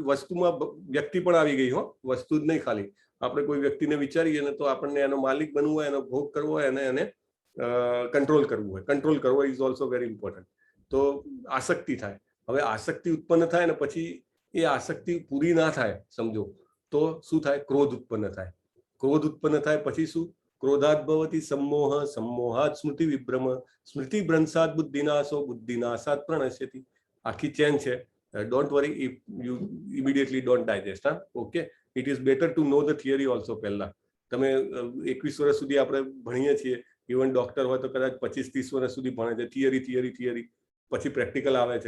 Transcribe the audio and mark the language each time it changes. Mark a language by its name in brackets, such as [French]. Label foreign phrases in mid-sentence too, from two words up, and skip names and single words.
[Gujarati] વસ્તુમાં વ્યક્તિ પણ આવી ગઈ હો, વસ્તુ જ નહીં ખાલી. આપણે કોઈ વ્યક્તિને વિચારીએ ને તો આપણને એનો માલિક બનવું હોય, એનો ભોગ કરવો હોય અને એને કંટ્રોલ કરવું હોય. કંટ્રોલ કરવો [English] is also very important. [Gujarati] તો આસક્તિ થાય. હવે આસક્તિ ઉત્પન્ન થાય ને પછી એ આસક્તિ પૂરી ના થાય સમજો તો શું થાય? ક્રોધ ઉત્પન્ન થાય. ક્રોધ ઉત્પન્ન થાય પછી શું? [Sanskrit] क्रोधात भवति सम्मोह, सम्मोहात् स्मृति विभ्रम, स्मृति भ्रंशात बुद्धिनाशो, बुद्धिनाशात प्रणश्यति. [Gujarati] આખી ચેન છે. [English] don't worry if you immediately don't digest. હા, okay. it is better to know the theory also. [Gujarati] પહેલા તમે 21 વર્ષ સુધી આપણે ભણીએ છીએ, [English] even doctor [Gujarati] હોય તો કદાચ 25-30 વર્ષ સુધી ભણે છે, થિયરી, પછી પ્રેક્ટિકલ આવે છે.